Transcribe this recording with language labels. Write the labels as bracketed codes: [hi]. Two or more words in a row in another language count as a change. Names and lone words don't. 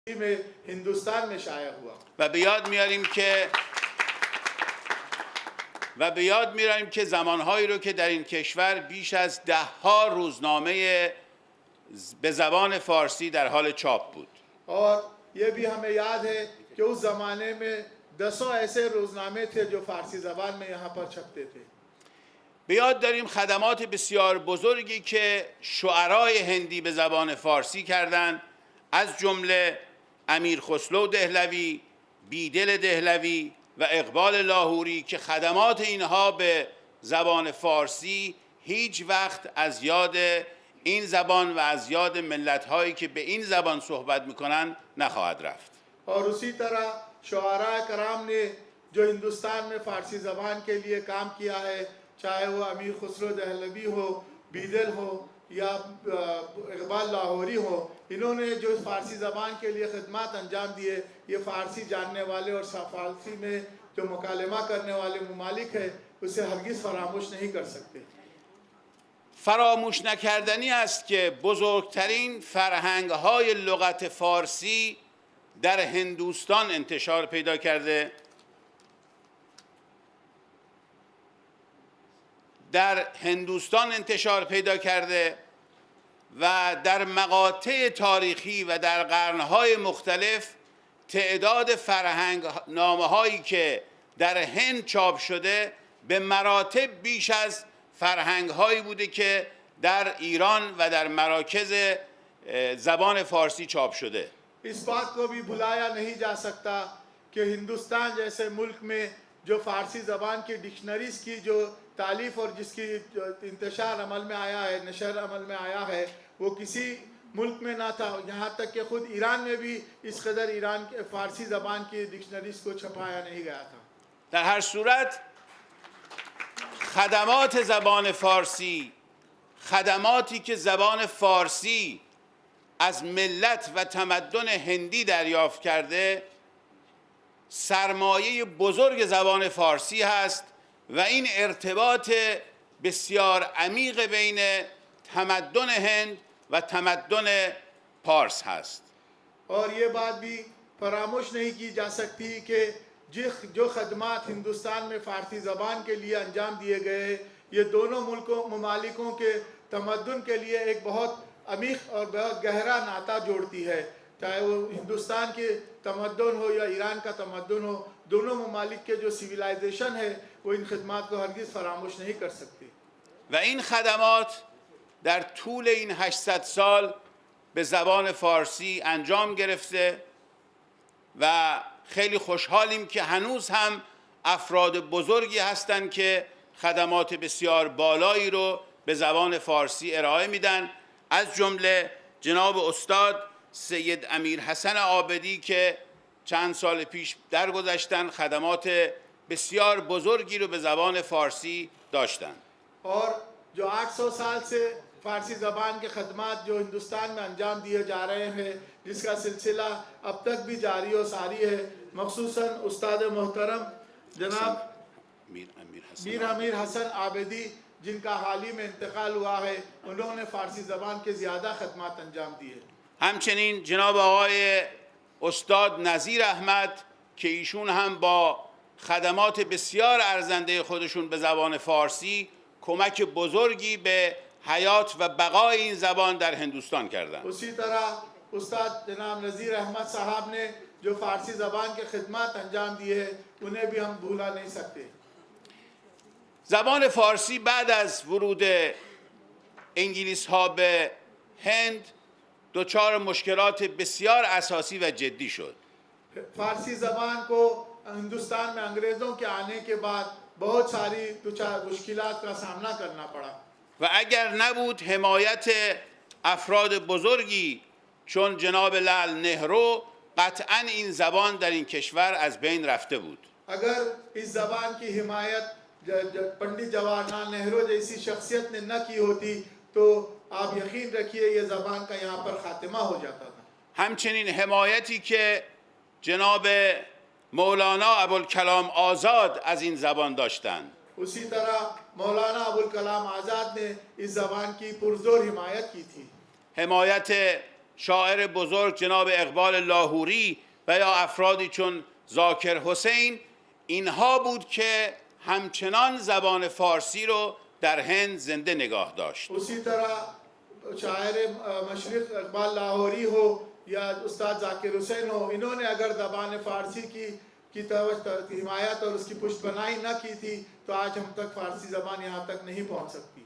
[ur] میں ہندوستان میں شائع ہوا [fa] و به یاد میاریم که زمانهایی رو که در این کشور بیش از 10 روزنامه به زبان فارسی در حال چاپ بود. [ur] اور یہ بھی ہمیں یاد ہے کہ اس زمانے میں 10 ایسے روزنامے تھے جو فارسی زبان میں یہاں پر چھپتے تھے. [fa] به یاد داریم خدمات بسیار بزرگی که شعرای هندی به زبان فارسی کردند، از جمله امیر خسرو دهلوی، بیدل دهلوی و اقبال لاهوری که خدمات اینها به زبان فارسی هیچ وقت از یاد این زبان و از یاد ملت‌هایی که به این زبان صحبت می‌کنند نخواهد رفت. [ur] اور اسی طرح شعرا کرام نے جو ہندوستان میں فارسی زبان کے لیے کام کیا ہے، چاہے وہ امیر خسرو دہلوی ہو، بیدل ہو یا اقبال لاہوری ہو، انہوں نے جو فارسی زبان کے لیے خدمت انجام دیے، یہ فارسی جاننے والے اور فارسی میں جو مکالمہ کرنے والے ممالک ہے اسے ہرگز فراموش نہیں کر سکتے. [fa] فراموش نکردنی است که بزرگترین فرهنگ‌های لغت فارسی در هندوستان انتشار پیدا کرده. در هندوستان انتشار پیدا کرده و در مقاطع تاریخی و در قرن‌های مختلف تعداد فرهنگنامه‌هایی که در هند چاپ شده به مراتب بیش از فرهنگ‌هایی بوده که در ایران و در مراکز زبان فارسی چاپ شده. [ur] اس بات کو بھی بھلایا نہیں جا سکتا کہ ہندوستان جیسے ملک میں جو فارسی زبان کی ڈکشنریز کی جو تالیف اور جس کی انتشار عمل میں آیا ہے، نشر عمل میں آیا ہے، وہ کسی ملک میں نہ تھا. یہاں تک کہ خود ایران میں بھی اس قدر ایران کے فارسی زبان کی ڈکشنریز کو چھپایا نہیں گیا تھا. [fa] در هر صورت خدمات زبان فارسی، خدماتی که زبان فارسی از ملت و تمدن هندی دریافت کرده، سرمایه بزرگ زبان فارسی هست و این ارتباط بسیار عمیق بین تمدن هند و تمدن پارس هست. [ur] اور یہ بات بھی فراموش نہیں کی جا سکتی کہ جو خدمات ہندوستان میں فارسی زبان کے لیے انجام دیے گئے، یہ دونوں ممالکوں کے تمدن کے لیے ایک بہت عمیق اور بہت گہرا ناتا جوڑتی ہے. چاہے وہ ہندوستان کے تمدن ہو یا ایران کا تمدن ہو، دونوں ممالک کے جو سولائزیشن ہے وہ ان خدمات کو ہرگز فراموش نہیں کر سکتی. [fa] و این خدمات در طول این 800 سال به زبان فارسی انجام گرفته و خیلی خوشحالیم که هنوز هم افراد بزرگی هستند که خدمات بسیار بالایی رو به زبان فارسی ارائه میدن، از جمله جناب استاد سید امیر حسن عابدی که چند سال پیش درگذشتن خدمات بسیار بزرگی رو به زبان فارسی داشتن. [ur] اور جو 800 سال سے فارسی زبان کے خدمات جو ہندوستان میں انجام دیے جا رہے ہیں، جس کا سلسلہ اب تک بھی جاری اور ساری ہے، مخصوصاً استاد محترم جناب میر امیر حسن عابدی جن کا حال ہی میں انتقال ہوا ہے، انہوں نے فارسی زبان کے زیادہ خدمات انجام دیے. [fa] همچنین جناب آقای استاد نظیر احمد که ایشون هم با خدمات بسیار ارزنده خودشون به زبان فارسی کمک بزرگی به حیات و بقای این زبان در هندوستان کردند. [ur] اسی طرح استاد جناب نذیر احمد صاحب نے جو فارسی زبان کے خدمت انجام دیے ہیں، انہیں بھی ہم بھلا نہیں سکتے. [fa] زبان فارسی بعد از ورود انگلیس ها به هند دچار مشکلات بسیار اساسی و جدی شد. [ur] فارسی زبان کو ہندوستان میں انگریزوں کے آنے کے بعد بہت ساری مشکلات کا سامنا کرنا پڑا. [fa] و اگر نبود حمایت افراد بزرگی چون جناب لال نهرو، قطعاً این زبان در این کشور از بین رفته بود. [ur] اگر اس زبان کی حمایت پنڈت جواہر لال نہرو جیسی شخصیت نے نہ کی ہوتی تو آپ یقین رکھیے یہ زبان کا یہاں پر خاتمہ ہو جاتا تھا. [fa] همچنین حمایتی که جناب مولانا ابوالکلام آزاد از این زبان داشتند. [ur] اسی طرح مولانا ابو الکلام آزاد نے اس زبان کی پرزور حمایت کی تھی. [fa] حمایت شاعر بزرگ جناب اقبال لاهوری و یا افرادی چون ذاکر حسین، اینها بود که همچنان زبان فارسی رو در هند زنده نگاه داشت. [ur] اسی طرح شاعر مشرق اقبال لاہوری ہو یا استاد ذاکر حسین ہو، انہوں نے اگر زبان فارسی کی حمایت اور اس کی پشت پناہی نہ کی تھی تو آج ہم تک فارسی زبان یہاں تک نہیں پہنچ سکتی.